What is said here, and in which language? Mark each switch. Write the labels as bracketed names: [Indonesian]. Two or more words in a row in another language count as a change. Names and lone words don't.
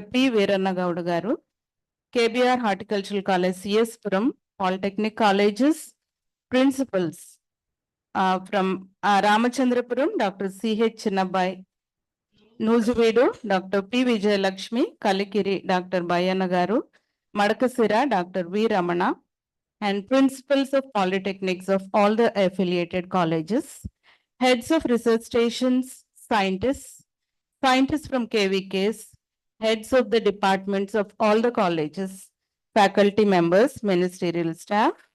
[English] P. Veeranna Gowda Garu, KBR Horticultural College, CS Puram, Polytechnic Colleges, Principals from Ramachandrapuram, Dr. C.H. Chinnabai, Nuzuvedu, Dr. P. Vijay Lakshmi, Kalikiri, Dr. Bayana Garu, Madakasira, Dr. V. Ramana, and principals of polytechnics of all the affiliated colleges, heads of research stations, scientists from KVKs, heads of the departments of all the colleges, faculty members, ministerial staff.